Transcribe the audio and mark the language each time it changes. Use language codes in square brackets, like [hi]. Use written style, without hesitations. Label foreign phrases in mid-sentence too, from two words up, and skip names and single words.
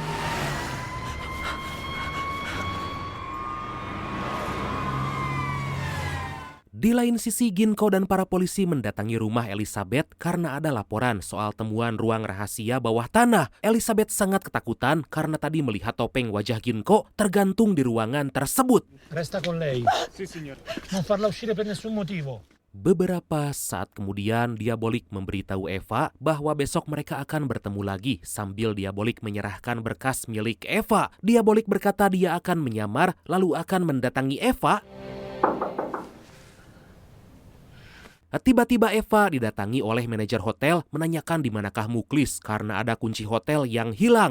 [id] Di lain sisi, Ginko dan para polisi mendatangi rumah Elizabeth karena ada laporan soal temuan ruang rahasia bawah tanah. Elizabeth sangat ketakutan karena tadi melihat topeng wajah Ginko tergantung di ruangan tersebut. [it] Resta con lei. Sì, signor. Non farla uscire per nessun motivo. [id] Beberapa saat kemudian diabolik memberitahu Eva bahwa besok mereka akan bertemu lagi sambil diabolik menyerahkan berkas milik Eva. Diabolik berkata dia akan menyamar lalu akan mendatangi Eva. Tiba-tiba Eva didatangi oleh manajer hotel menanyakan di manakah Muklis karena ada kunci hotel yang hilang.